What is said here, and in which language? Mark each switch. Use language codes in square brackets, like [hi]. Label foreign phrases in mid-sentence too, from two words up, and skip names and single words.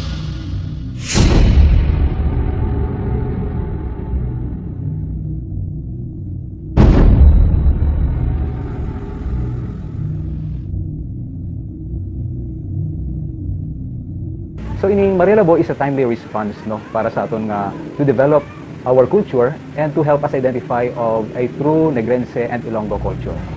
[en] So ining Maria Labo is a timely response, [hil] no, para sa aton nga [en] to develop our culture and to help us identify of a true Negrense and Ilonggo culture.